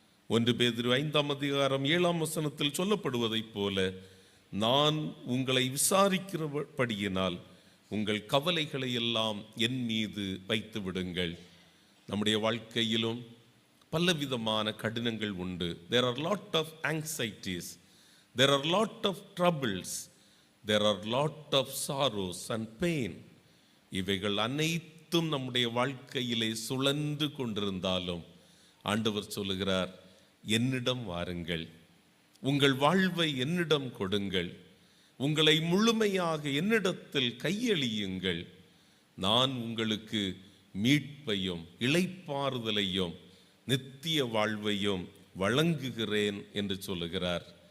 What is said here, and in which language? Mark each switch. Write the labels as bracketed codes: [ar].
[ta] 1 பேதுரு 5 சொல்லப்படுவதைப் போல, நான் உங்களை விசாரிக்கிறபடியினால் உங்கள் கவலைகளை எல்லாம் என் மீது வைத்து விடுங்கள். நம்முடைய வாழ்க்கையிலும் பலவிதமான கடினங்கள் உண்டு. [en] There are lot of anxieties, there are lot of troubles, there are lot of sorrows and pain. [ta] இவைகள் அனைத்தும் நம்முடைய வாழ்க்கையிலே சுழன்று கொண்டிருந்தாலும் ஆண்டவர் சொல்லுகிறார், என்னிடம் வாருங்கள், உங்கள் வாழ்வை என்னிடம் கொடுங்கள், உங்களை முழுமையாக என்னிடத்தில் கையளியுங்கள், நான் உங்களுக்கு மீட்பையும் இளைப்பாறுதலையும் நித்திய வாழ்வையும் வழங்குகிறேன் என்று சொல்லுகிறார்.